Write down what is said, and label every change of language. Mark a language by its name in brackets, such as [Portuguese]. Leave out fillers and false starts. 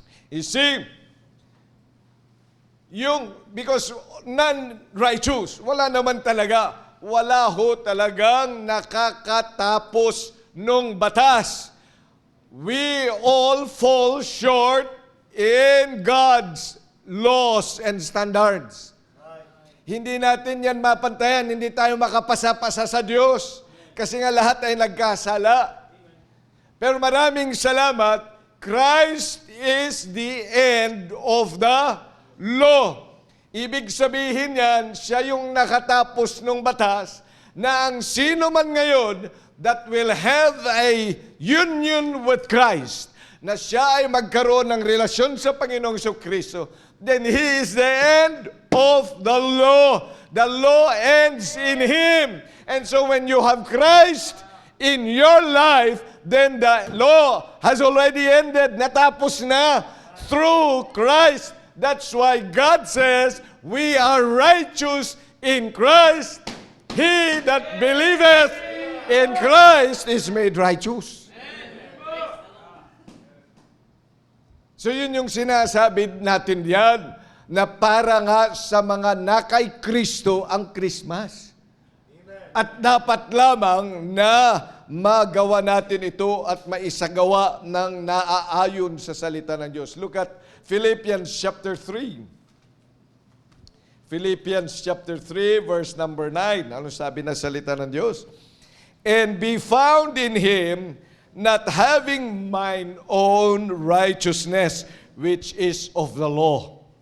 [English] You see, because non-righteous, [Filipino] wala naman talaga. Wala ho talagang nakakatapos nung batas. [English] We all fall short in God's laws and standards. [Filipino] Hindi natin yan mapantayan, hindi tayo makapasa-pasa sa Diyos. Kasi nga lahat ay nagkasala. Pero maraming salamat, [English] Christ is the end of the law. [Filipino] Ibig sabihin yan, siya yung nakatapos ng batas, na ang sino man ngayon [English] that will have a union with Christ, [Filipino] na siya ay magkaroon ng relasyon sa Panginoong Jesucristo, [English] then He is the end of the law. The law ends in Him. And so when you have Christ in your life, then the law has already ended. [Filipino] Natapos na [English] through Christ. That's why God says, we are righteous in Christ. He that believeth in Christ is made righteous. [Filipino] So yun yung sinasabi natin yan, na para nga sa mga nakay Kristo ang Christmas. At dapat lamang na magawa natin ito at maisagawa ng naaayon sa salita ng Diyos. [English] Look at Philippians chapter 3. Philippians chapter 3 verse number 9. [Filipino] Ano sabi na salita ng Diyos? [English] And be found in Him, not having mine own righteousness, which is of the law.